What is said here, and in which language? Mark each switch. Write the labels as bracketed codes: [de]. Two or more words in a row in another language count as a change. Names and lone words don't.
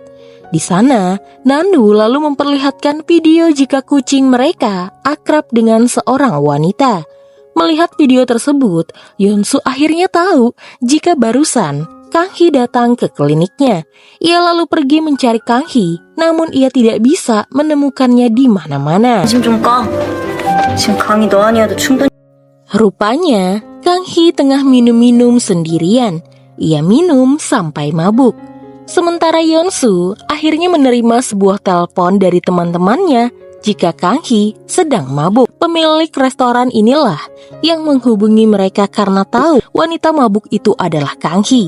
[id] Di sana, Nanwoo lalu memperlihatkan video jika kucing mereka akrab dengan seorang wanita. Melihat video tersebut, Yeonsu akhirnya tahu jika barusan Kang Hee datang ke kliniknya. Ia lalu pergi mencari Kang Hee, namun ia tidak bisa menemukannya di mana-mana. [ko] 관심 좀 꺼. 지금 강이 너 아니어도 충분히. [id] Rupanya, Kang Hee tengah minum-minum sendirian. Ia minum sampai mabuk. Sementara Yeonsu akhirnya menerima sebuah telepon dari teman-temannya jika Kang Hee sedang mabuk. Pemilik restoran inilah yang menghubungi mereka karena tahu wanita mabuk itu adalah Kang Hee.